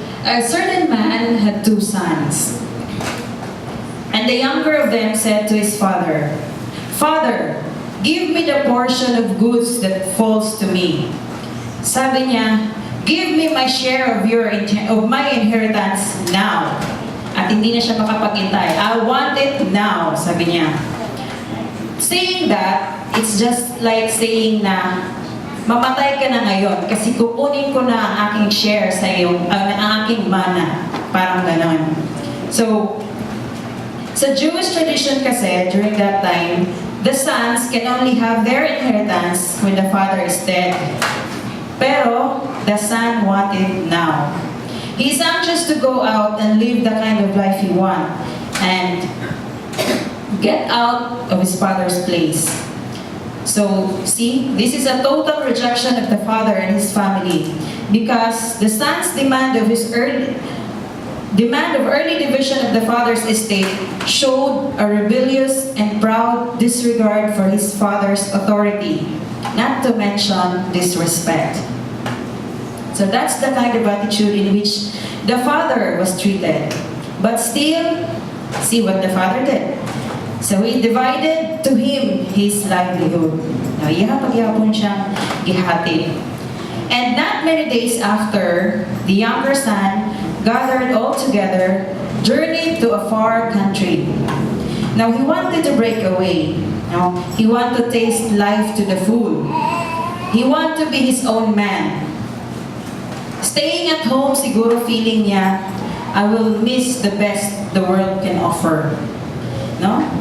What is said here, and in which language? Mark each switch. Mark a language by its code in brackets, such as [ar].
[en] A certain man had 2 sons. And the younger of them said to his father, Father, give me the portion of goods that falls to me. [tl] Sabi niya, [en] give me my share of my inheritance now. [tl] At hindi na siya makapagintay. [en] I want it now, [tl] sabi niya. [en] Saying that, it's just like saying [tl] na, mamatay ka na ngayon kasi kukunin ko na ang aking share sa iyo, ang aking mana. Parang ganon. [en] So, sa Jewish tradition kasi, during that time, the sons can only have their inheritance when the father is dead. Pero, the son wanted now. He's anxious to go out and live the kind of life he wants and get out of his father's place. So, see, this is a total rejection of the father and his family because the son's demand of his demand of early division of the father's estate showed a rebellious and proud disregard for his father's authority, not to mention disrespect. So that's the kind of attitude in which the father was treated. But still, see what the father did. So he divided to him his livelihood. [ceb] Now, pagyapon siyang gihati. [en] And not many days after, the younger son gathered all together, journeyed to a far country. Now, he wanted to break away. Now, he wanted to taste life to the full. He wanted to be his own man. Staying at home, [tl] siguro feeling niya, [en] I will miss the best the world can offer. No?